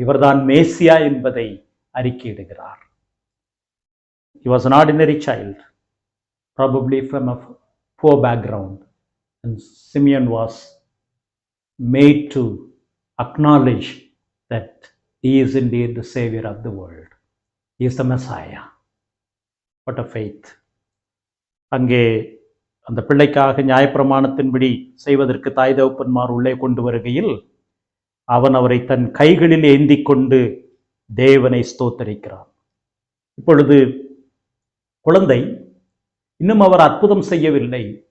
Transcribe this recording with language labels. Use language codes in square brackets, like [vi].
[ta] இவர்தான் மேசியா என்பதை அறிக்கையிடுகிறார். [en] He was an ordinary child, probably from a poor background, and Simeon was made to acknowledge that he is indeed the savior of the world. He is the Messiah. What a faith! [ta] அங்கே அந்த பிள்ளைக்காக நியாயப்பிரமாணத்தின்படி செய்வதற்கு தாய் தகப்பன்மார் உள்ளே கொண்டு வருகையில் அவன் அவரை தன் கைகளில் ஏந்தி கொண்டு தேவனை ஸ்தோத்தரிக்கிறான். இப்பொழுது குழந்தை இன்னும் அவர் அற்புதம் செய்யவில்லை.